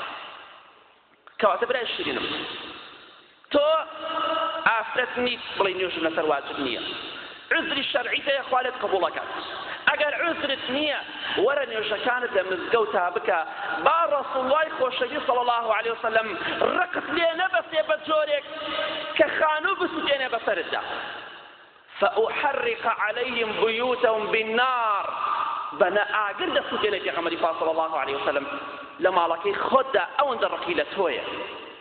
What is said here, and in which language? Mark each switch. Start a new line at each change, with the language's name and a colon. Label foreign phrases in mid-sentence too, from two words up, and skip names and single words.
Central Kurdish: کەواتە برای شیرینم تۆ ئافرەت نیت بڵێ نوێژم لەسەر واجب نییە عذری شەرعی هەیە خوا لێت قبوڵەکات ئەگەر عذرت نییە وەرە نوێژەکانت لە مزگەوتا بکە با ڕەسوڵڵای خۆشەوی
Arabic: صلی الله علیه وسلم
Central Kurdish: ڕقت لێ نەبەستێ بە جۆرێک کە خانوو بسووتێنێ بەسەرتدا
Arabic: فأحرق عليهم بيوتهم بالنار
Central Kurdish: بنا ئاگر دەسووتێنێ پێغەمبەری خوا
Arabic: صلی الله علیه وسلم
Central Kurdish: لە ماڵەکەی خۆتدا ئەوەندە ڕقی لە تۆیە